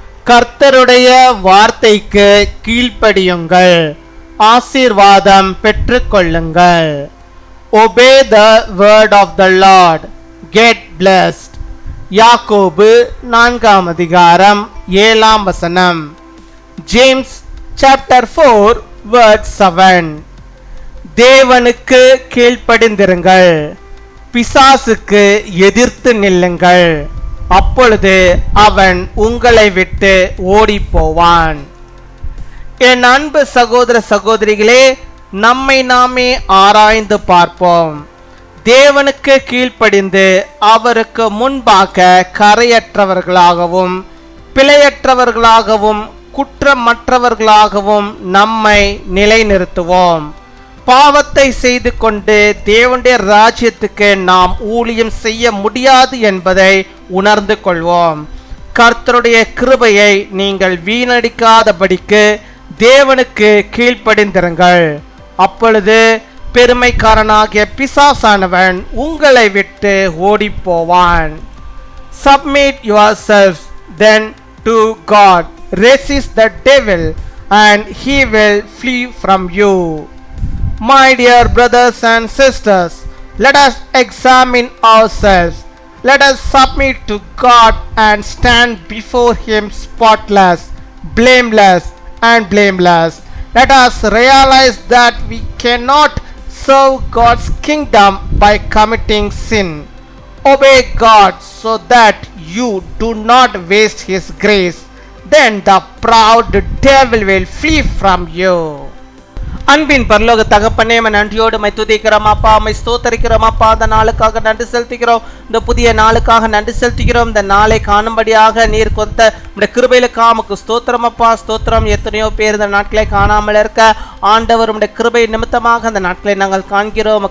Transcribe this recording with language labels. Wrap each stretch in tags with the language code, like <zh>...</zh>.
<ta>கர்த்தருடைய வார்த்தைக்கு கீழ்ப்படியுங்கள், ஆசீர்வாதம் பெற்றுக்கொள்ளுங்கள்.</ta> <en>Obey the word of the Lord, get blessed.</en> <ta>யாக்கோபு 4 அதிகாரம் 7</ta> <en>James chapter 4 verse 7.</en> <ta>தேவனுக்கு கீழ்ப்படிந்திருங்கள், பிசாசுக்கு எதிர்த்து நில்லுங்கள், அப்பொழுது அவன் உங்களை விட்டு ஓடி போவான். என் அன்பு சகோதர சகோதரிகளே, நம்மை நாமே ஆராய்ந்து பார்ப்போம். தேவனுக்கு கீழ்ப்படிந்து அவருக்கு முன்பாக கரையற்றவர்களாகவும் பிழையற்றவர்களாகவும் குற்றமற்றவர்களாகவும் நம்மை நிலைநிறுத்துவோம். பாவத்தை செய்து கொண்டு தேவனுடைய ராஜ்யத்துக்கு நாம் ஊழியம் செய்ய முடியாது என்பதை உணர்ந்து கொள்வோம். கர்த்தருடைய கிருபையை நீங்கள் வீணடிக்காதபடிக்கு தேவனுக்கு கீழ்ப்படிந்திருங்கள், அப்பொழுது பெருமைக்காரனாகிய பிசாசானவன் உங்களை விட்டு ஓடி போவான்.</ta> <en>Submit yourselves then to God, resist the devil and he will flee from you. My dear brothers and sisters, let us examine ourselves. Let us submit to God and stand before him spotless, blameless and blameless. Let us realize that we cannot serve God's kingdom by committing sin. Obey God so that you do not waste his grace. Then the proud devil will flee from you.</en> <ta>அன்பின் பரலோக தகப்பனே, நன்றியோடு my துதிக்கிறோம் அப்பா, my ஸ்தோத்தரிக்கிறோம் அப்பா. அந்த நாளுக்காக நன்றி செலுத்துகிறோம், இந்த புதிய நாளுக்காக நன்றி செலுத்துகிறோம். இந்த நாளை காணும்படியாக நீர் கொத்த இந்த கிருபையிலுக்காக உமக்கு ஸ்தோத்திரம் அப்பா, ஸ்தோத்திரம். எத்தனையோ பேர் இந்த நாட்களை காணாமல் இருக்க ஆண்டவர் உடைய கிருபை நிமித்தமாக அந்த நாட்களை நாங்கள் காண்கிறோம்.</ta>